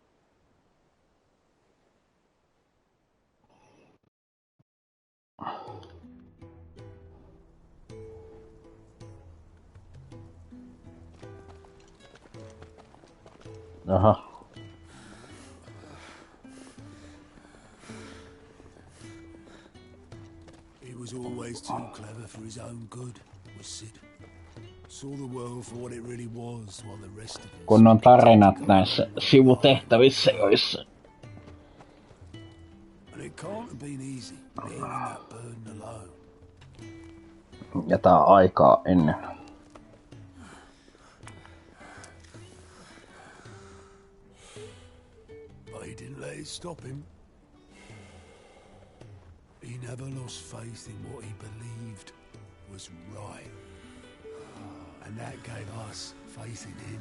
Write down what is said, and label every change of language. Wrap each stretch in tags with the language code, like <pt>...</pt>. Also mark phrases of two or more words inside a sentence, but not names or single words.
<en>Aha. He was always too clever for his own good, was Sid. Saw the world for what it really was, while the rest of us...</en> <fi>Kun on tarinat näissä sivutehtävissä, joissa...</fi> <en>And it can't have been easy, bearing that burden alone.</en> <fi>Ja tää on aikaa ennen.</fi> <en>But he didn't let it stop him. He never lost faith in what he believed was right. And that gave us faith in him.</en>